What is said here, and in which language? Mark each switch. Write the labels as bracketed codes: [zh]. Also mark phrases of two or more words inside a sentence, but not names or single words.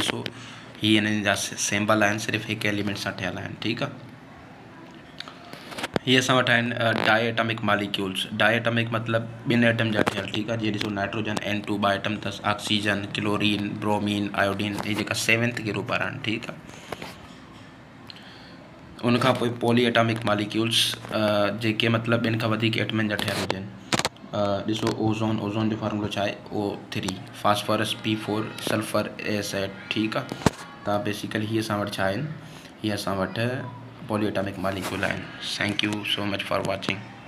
[sd] ॾिसो, हीअ इन्हनि जा सिंबल आहिनि, सिर्फ़ु हिकु एलिमेंट सां ठहियल आहिनि, ठीकु आहे। हीअ असां वटि आहिनि [en] diatomic molecules. di atomic [sd] मतिलबु ॿिनि एटम जा ठहियल, ठीकु आहे। जीअं ॾिसो, नाइट्रोजन N2 ॿ एटम अथसि, ऑक्सीजन, क्लोरीन, ब्रोमीन, आयोडीन, हीअ जेका 7th ग्रुप वारा आहिनि, ठीकु आहे। उनखां पोइ [en] polyatomic molecules, [sd] जेके मतिलबु ॿिनि खां वधीक एटमनि जा ठहियल हुजनि। ॾिसो, ओज़ोन, ओज़ोन जो फार्मूलो छा आहे, O3, फास्फोरस P4, सल्फर AZ, ठीकु आहे। त बेसिकली हीअ असां वटि छा आहिनि, हीअ असां वटि [en] polyatomic molecule [sd] आहिनि। [en] thank you so much for watching.